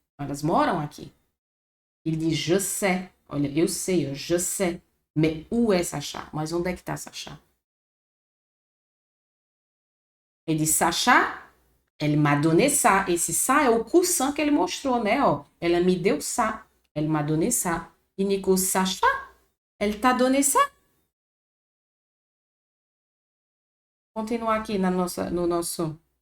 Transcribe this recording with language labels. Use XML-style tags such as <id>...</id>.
<pt>Elas moram aqui. Ele diz,</pt> <fr>je sais.</fr> <pt>Olha, eu sei, je sais.</pt> <fr>Mais où est Sacha?</fr> <pt>Mas onde é que tá Sacha? Ele diz,</pt> <fr>Sacha, elle m'a donné ça.</fr> <pt>Esse ça é o coussin que ele mostrou, né? Ó, ela me deu ça.</pt> <fr>Elle m'a donné ça. E Nico, Sacha, elle t'a donné ça?</fr> <pt>Continuar aqui no nosso...</pt>